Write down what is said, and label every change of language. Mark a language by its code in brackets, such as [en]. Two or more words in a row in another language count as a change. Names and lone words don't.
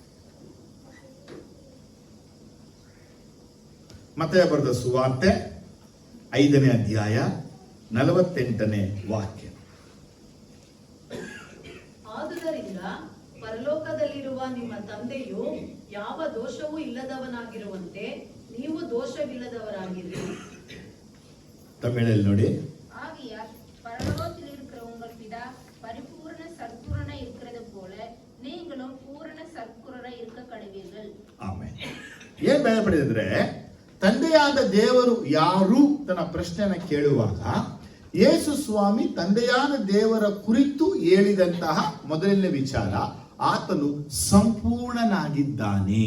[kn] ಮತ್ತಾಯ ಬರೆದ ಸುವಾರ್ತೆ 5ನೇ ಅಧ್ಯಾಯ 48ನೇ ವಾಕ್ಯ. ಆದುದರಿಂದ ಪರಲೋಕದಲ್ಲಿರುವ ನಿಮ್ಮ ತಂದೆಯು ಯಾವ ದೋಷವೂ ಇಲ್ಲದವನಾಗಿರುವಂತೆ ನೀವು ದೋಷವಿಲ್ಲದವರಾಗಿರಿ. ತಮಿಳಲ್ಲಿ ನೋಡಿ. [ta] ஆகையால் பரலோகத்தில் இருக்கிற உங்கள் பிதா பரிபூரண சத்குணனா இருக்கிறது போல நீங்களும் பூரண சத்குணனா இருக்க கடவீர்கள். [kn] ಆಮೆನ್. ಏನ್ ಭಯ ಪಡಿದ್ರೆ, ತಂದೆಯಾದ ದೇವರು ಯಾರು ತನ್ನ ಪ್ರಶ್ನೆಯನ್ನು ಕೇಳುವಾಗ ಯೇಸು ಸ್ವಾಮಿ ತಂದೆಯಾದ ದೇವರ ಕುರಿತು ಹೇಳಿದಂತಹ ಮೊದಲನೇ ವಿಚಾರ, ಆತನು ಸಂಪೂರ್ಣನಾಗಿದ್ದಾನೆ.